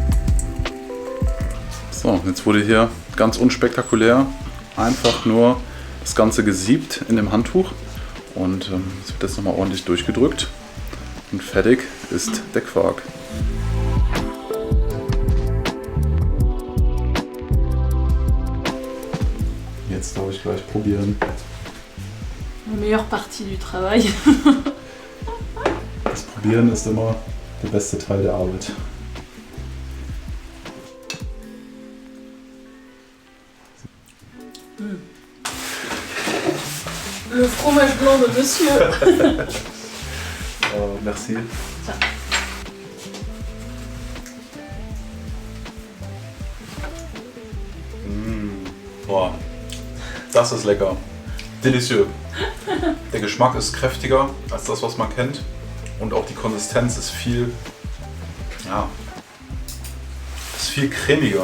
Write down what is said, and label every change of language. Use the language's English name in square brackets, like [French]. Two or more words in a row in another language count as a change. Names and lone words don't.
[German] So, jetzt wurde hier ganz unspektakulär einfach nur das Ganze gesiebt in dem Handtuch. Und es wird jetzt nochmal ordentlich durchgedrückt. Und fertig ist der Quark. Jetzt darf ich gleich probieren. [French] La meilleure partie du travail. [German] Das Probieren ist immer der beste Teil der Arbeit. [French] Le fromage blanc de monsieur. Merci. [German] Boah, das ist lecker. [French] Delicieux. [German] Der Geschmack ist kräftiger als das, was man kennt. Und auch die Konsistenz ist viel, ja, ist viel cremiger.